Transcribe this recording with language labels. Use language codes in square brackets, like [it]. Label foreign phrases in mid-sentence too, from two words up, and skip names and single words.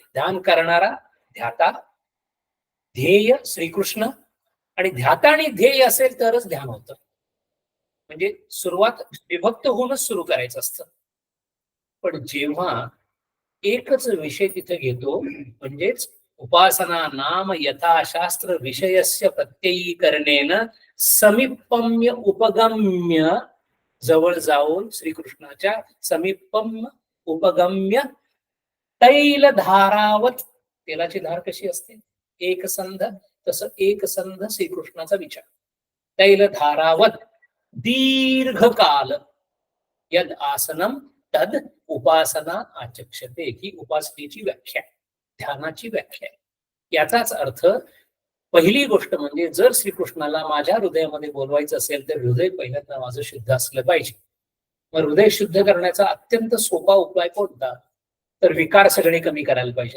[mr] ध्यान करणारा ध्याता, ध्येय श्रीकृष्ण, आणि ध्याता आणि ध्येय असेल तरच ध्यान होतं. म्हणजे सुरुवात विभक्त होऊनच सुरू करायचं असतं. पण जेव्हा एकच विषय तिथे घेतो म्हणजेच [sa] उपासना नाम यथाशास्त्र विषयस्य प्रत्ययीकरणेन समीपम्य उपगम्य, [mr] जवळ जाऊन श्रीकृष्णाच्या [sa] समीपम उपगम्य तैल धारावत, [mr] तेलाची धार कशी असते एकसंध, तसं एकसंध श्रीकृष्णाचा विचार. [sa] तैल धारावत दीर्घकाल यद आसनम तद उपासना आचक्षते. [mr] ही उपासनेची व्याख्या, ध्यानाची व्याख्या. याचाच अर्थ पहिली गोष्ट म्हणजे जर श्रीकृष्णाला माझ्या हृदयामध्ये बोलवायचं असेल तर हृदय पहिल्यांदा माझं शुद्ध असलं पाहिजे. मग हृदय शुद्ध करण्याचा अत्यंत सोपा उपाय कोणता, तर विकार सगळे कमी करायला पाहिजे.